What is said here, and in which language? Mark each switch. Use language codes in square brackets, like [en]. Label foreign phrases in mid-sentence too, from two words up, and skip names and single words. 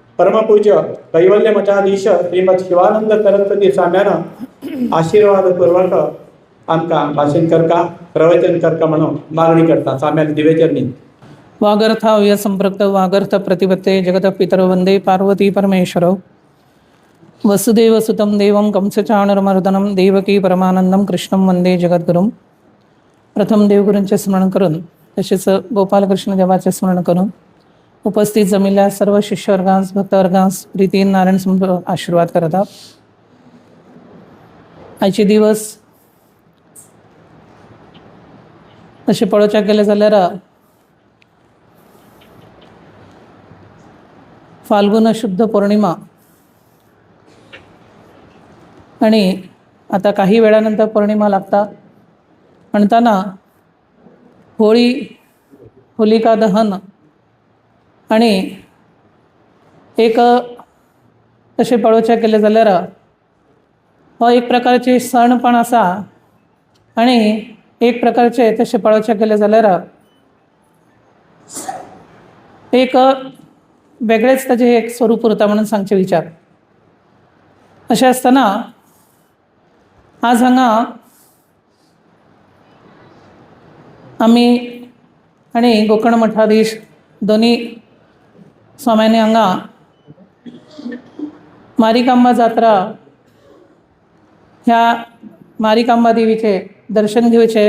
[kok] परमपूज्य कैवल्य मठाधीश श्रीमद शिवानंद सरस्वती स्वाम्यानं आशीर्वादपूर्वक आमका भाषण करका प्रवचन करका म्हणून मागणी करता. स्वाम्याला दिवेचरणी. [sa] वागर्थाव्य संपृक्त वागर्थ प्रतिपत्ते जगत पितर वंदे पार्वती परमेश्वरौ वसुदेव सुतं देवं कंसचाणूरमर्दनं देवकी परमानंदं कृष्णं वंदे जगद्गुरुं. [kok] प्रथम देवगुरूंचे स्मरण करून तसेच गोपालकृष्ण देवाचे स्मरण करून उपस्थित जमिल्या सर्व शिष्यवर्गांस भक्तवर्गांस प्रीतीन नारायण समोर आशीर्वाद करतात. आजचे दिवस असे पळोवच्या गेले जाल्यार फाल्गुन शुद्ध पौर्णिमा आणि आता काही वेळानंतर पौर्णिमा लागता. म्हणताना होळी होलिका दहन आणि एक तसे पळोवचे केले जाल्यार हो एक प्रकारचे सण पण आसा आणि एक प्रकारचे तसे पळोवचे केले जाल्यार एक वेगळेच ताजे एक स्वरूप उरता म्हणून सांगचे विचार. अशें आसतना आज हांगा आमी आणि गोकर्ण मठाधीश दोन्ही स्वाम्यांनी हांगा मारिकांबा जात्रा ह्या मारिकांबा देवीचे दर्शन घेवचे.